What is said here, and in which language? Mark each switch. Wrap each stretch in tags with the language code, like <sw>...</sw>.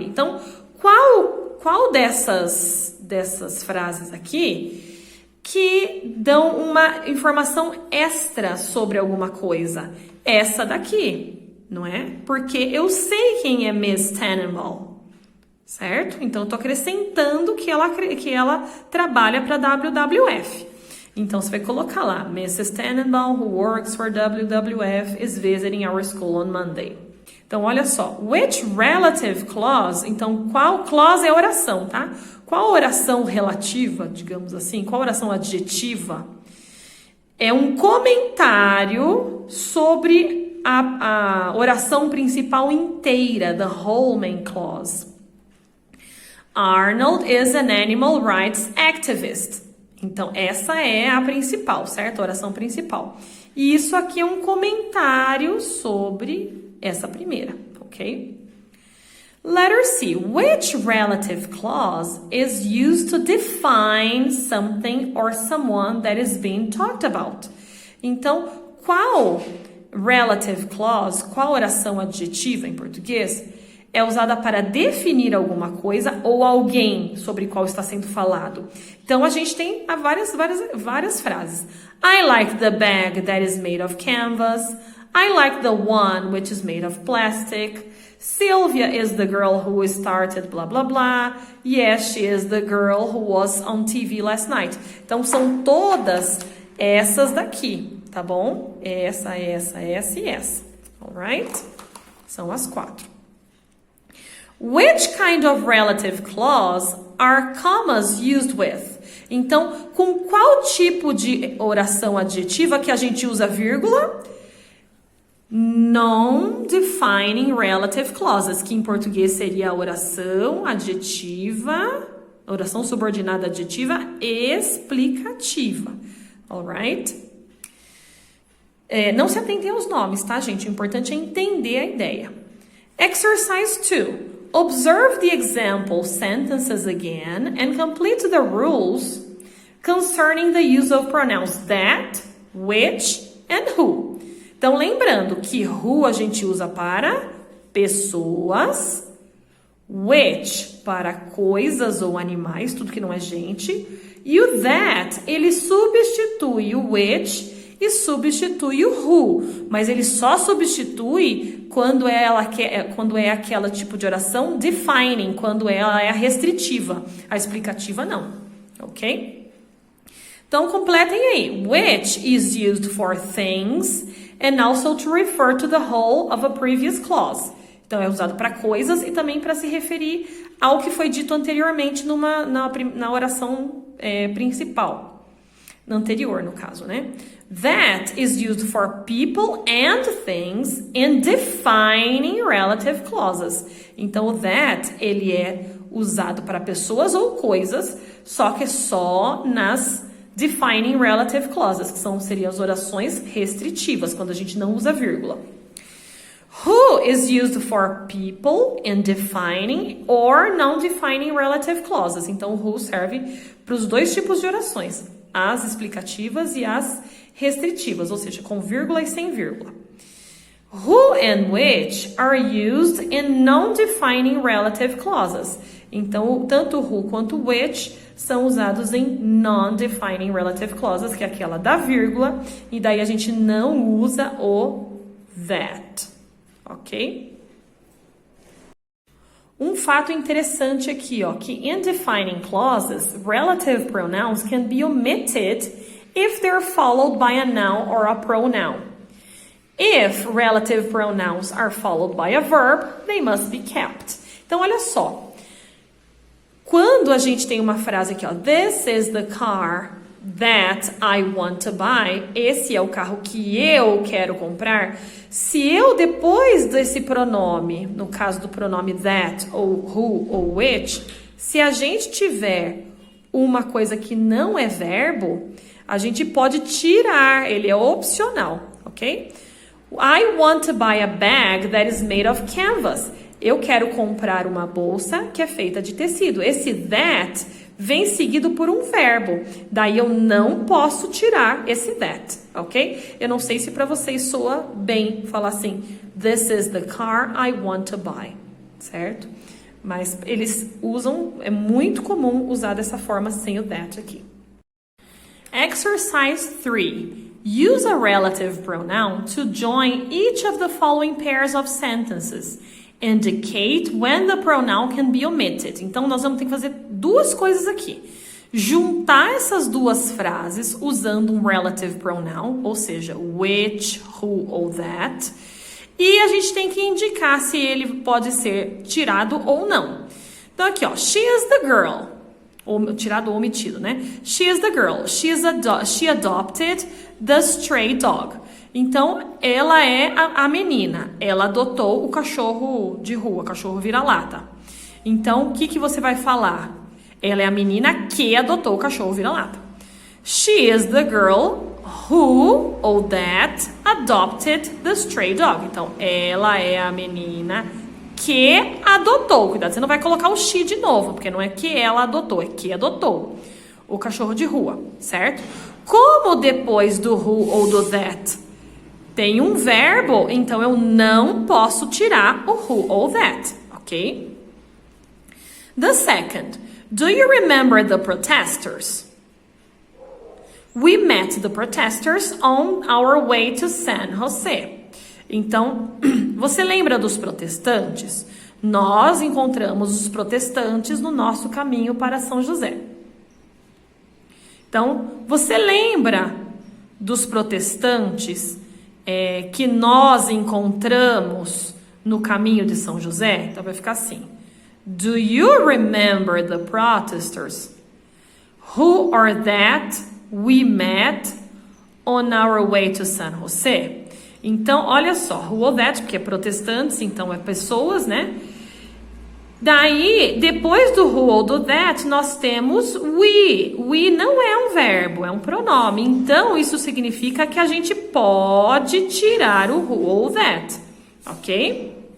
<pt>Então, qual dessas frases aqui que dão uma informação extra sobre alguma coisa? Essa daqui, não é? Porque eu sei quem é Miss Tannenbaum, certo? Então, eu tô acrescentando que ela trabalha para WWF. Então, você vai colocar lá, Mrs.</pt> <en>Tannenbaum, who works for WWF, is visiting our school on Monday.</en> <pt>Então, olha só,</pt> <en>which relative clause,</en> <pt>então, qual clause é oração, tá? Qual oração relativa, digamos assim, qual oração adjetiva? É um comentário sobre a oração principal inteira,</pt> <en>the whole main clause. Arnold is an animal rights activist.</en> <pt>Então, essa é a principal, certo? A oração principal. E isso aqui é um comentário sobre essa primeira, ok?</pt> <en>Letter C. Which relative clause is used to define something or someone that is being talked about?</en> <pt>Então, qual relative clause, qual oração adjetiva em português, é usada para definir alguma coisa ou alguém sobre qual está sendo falado? Então, a gente tem várias frases.</pt> <en>I like the bag that is made of canvas. I like the one which is made of plastic. Sylvia is the girl who started blah, blah, blah. Yes, she is the girl who was on TV last night.</en> <pt>Então, são todas essas daqui, tá bom? Essa e essa.</pt> <en>Alright?</en> <pt>São as 4.</pt> <en>Which kind of relative clause are commas used with?</en> <pt>Então, com qual tipo de oração adjetiva que a gente usa vírgula? Non-defining relative clauses, que em português seria a oração adjetiva, oração subordinada adjetiva explicativa.</pt> <en>Alright?</en> <pt>Não se atentem aos nomes, tá, gente? O importante é entender a ideia.</pt> <en>Exercise 2. Observe the example sentences again and complete the rules concerning the use of pronouns that, which, and who.</en> <pt>Então, lembrando que who a gente usa para pessoas, which para coisas ou animais, tudo que não é gente, e o that, ele substitui o which e substitui o who, mas ele só substitui quando é aquela tipo de oração defining, quando ela é a restritiva, a explicativa não, ok? Então, completem aí.</pt> <en>Which is used for things and also to refer to the whole of a previous clause.</en> <pt>Então, é usado para coisas e também para se referir ao que foi dito anteriormente na oração principal. Na anterior, no caso, né?</pt> <en>That is used for people and things in defining relative clauses.</en> <pt>Então, o that, ele é usado para pessoas ou coisas, só que só defining relative clauses, que seriam as orações restritivas, quando a gente não usa vírgula.</pt> <en>Who is used for people in defining or non-defining relative clauses.</en> <pt>Então, o who serve para os dois tipos de orações, as explicativas e as restritivas, ou seja, com vírgula e sem vírgula.</pt> <en>Who and which are used in non-defining relative clauses.</en> <pt>Então, tanto who quanto which são usados em non-defining relative clauses, que é aquela da vírgula, e daí a gente não usa o that.</pt> <en>Ok?</en> <pt>Um fato interessante aqui, ó, que</pt> <en>in defining clauses, relative pronouns can be omitted if they're followed by a noun or a pronoun. If relative pronouns are followed by a verb, they must be kept.</en> <pt>Então, olha só. Quando a gente tem uma frase aqui, ó,</pt> <en>this is the car that I want to buy,</en> <pt>esse é o carro que eu quero comprar. Se eu, depois desse pronome, no caso do pronome that, ou who, ou which, se a gente tiver uma coisa que não é verbo, a gente pode tirar, ele é opcional, ok?</pt> <en>I want to buy a bag that is made of canvas.</en> <pt>Eu quero comprar uma bolsa que é feita de tecido. Esse that vem seguido por um verbo. Daí eu não posso tirar esse that, ok? Eu não sei se para vocês soa bem falar assim,</pt> <en>this is the car I want to buy,</en> <pt>certo? Mas eles usam, é muito comum usar dessa forma sem o that aqui.</pt> <en>Exercise 3. Use a relative pronoun to join each of the following pairs of sentences. Indicate when the pronoun can be omitted.</en> <pt>Então, nós vamos ter que fazer duas coisas aqui. Juntar essas duas frases usando um relative pronoun, ou seja, which, who ou that. E a gente tem que indicar se ele pode ser tirado ou não. Então, aqui, ó,</pt> <en>she is the girl.</en> <pt>Ou tirado ou omitido, né?</pt> <en>She is the girl. She adopted the stray dog.</en> <pt>Então, ela é a menina. Ela adotou o cachorro de rua, cachorro vira-lata. Então, o que você vai falar? Ela é a menina que adotou o cachorro vira-lata.</pt> <en>She is the girl who, ou that, adopted the stray dog.</en> <pt>Então, ela é a menina que adotou. Cuidado, você não vai colocar o she de novo, porque não é que ela adotou, é que adotou o cachorro de rua, certo? Como depois do who ou do that tem um verbo, então eu não posso tirar o who ou that, ok?</pt> <en>The second, do you remember the protesters? We met the protesters on our way to San Jose.</en> <pt>Então, você lembra dos protestantes? Nós encontramos os protestantes no nosso caminho para São José. Então, você lembra dos protestantes que nós encontramos no caminho de São José? Então, vai ficar assim.</pt> <en>Do you remember the protesters who or that we met on our way to San Jose?</en> <pt>Então, olha só, who or that, porque é protestantes, então é pessoas, né? Daí, depois do who ou do that, nós temos we. We não é um verbo, é um pronome. Então, isso significa que a gente pode tirar o who ou that, ok?</pt>